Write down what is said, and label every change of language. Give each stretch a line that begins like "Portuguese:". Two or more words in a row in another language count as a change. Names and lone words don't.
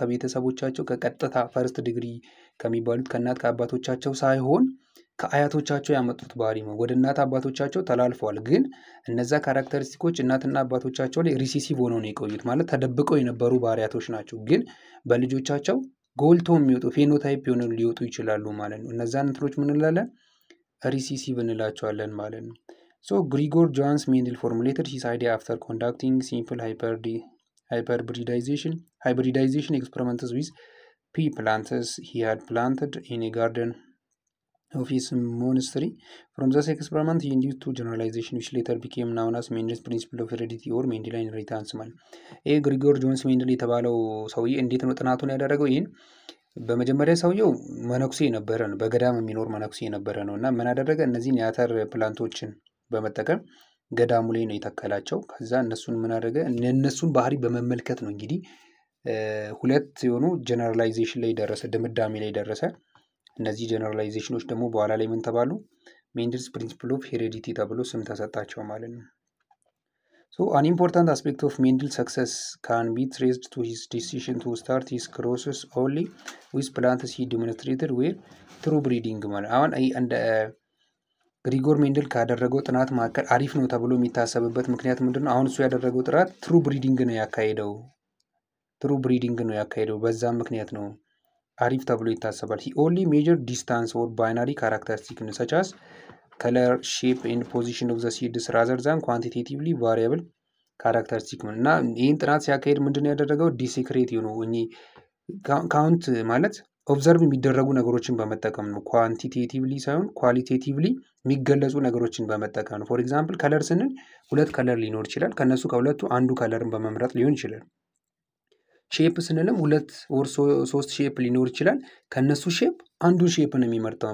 Amharic: ከቤተሰቦቻቸው ከቀጥታ
English: first degree
Amharic: ከሚባሉት ከእናት ከአባቶቻቸው ሳይሆን ከአያቶቻቸው ያመጡት ባህሪ ነው። ወደ እናት አባቶቻቸው ተላልፈዋል። ግን እነዛ ካራክተሪስቲኮች እናትና አባቶቻቸው ላይ ሪሲሲቭ ሆነው ነው የቆዩት ማለት ተደብቀው የነበሩ ባህሪያቶች ናቸው። ግን በልጆቻቸው ጎልቶ የሚወጡ ፌኖታይፕ የሆኑ ሊወጡ ይችላሉ ማለት ነው። እነዛን እንትኖች ምን እንላለን? ሪሲሲቭ እንላቸዋለን ማለት ነው።
English: So Gregor Johannes Mendel formulated his idea after conducting simple hybridization experiments with pea plants he had planted in a garden of his monastery. From this experiment he induced two generalizations which later became known as Mendel's principle of heredity or Mendelian inheritance
Amharic: ማለት። ይሄ ግሪጎር ጆንስ ሜንደል የተባለው ሰውዬ እንዴት ነው ጥናቱን ያደረገው? ይህን በመጀመሪያ ሰውየው መነኩሴ ነበረ ነው፣ በገዳም የሚኖር መነኩሴ ነበረ ነው። እና ምን አደረገ? እነዚህን የአተር ፕላንቶችን በመጠቀም ገዳሙ ላይ ነው የተከላቸው። ከዛ እነሱን ምን አደረገ? እነሱን ባህሪ በመመልከት ነው እንግዲህ ሁለት የሆኑ ጀነራላይዜሽን ላይ ደረሰ፣ ድምዳሜ ላይ ደረሰ። እነዚህ ጀነራላይዜሽኖች ደግሞ በኋላ ላይ ምን ተባሉ?
English: Mendel's principle of heredity
Amharic: ተብሎ ስም ተሰጣቸው ማለት ነው።
English: So an important aspect of Mendel's success can be traced to his decision to start his crosses only with plants he demonstrated were true breeding
Amharic: ማለት አሁን እንደ ግሪጎር ሜንደል ካደረገው ጥናት መካከል አሪፍ ነው ተብሎ የሚታሰብበት ምክንያት ምንድነው? አሁን እሱ ያደረገው ጥናት
English: true breeding
Amharic: ነው ያካሄደው። በዛም ምክንያት ነው አሪፍ ተብሎ ይታሰባል።
English: he only measured distance or binary characteristics such as color, shape and position of the seeds rather than quantitatively variable characteristics
Amharic: እና ይህን ጥናት ሲያካሄድ ምንድነው ያደረገው? ዲሴክሬት ነው ካውንት ማለት ኦብዘርቭ የሚደረጉ ነገሮችን በመጠቀም ነው። ኳንቲቴቲቭሊ ሳይሆን ኳሊቴቲቭሊ የሚገለጹ ነገሮችን በመጠቀም ነው።
English: for example
Amharic: ከለር ስንል ሁለት ከለር ሊኖር ይችላል። ከነሱ ከሁለቱ አንዱ ከለርን በመምረጥ ሊሆን ይችላል። ሼፕ ስንልም ሁለት ኦር ሶስት ሼፕ ሊኖር ይችላል። ከነሱ ሼፕ አንዱን ሼፕ ነው የሚመርጠው።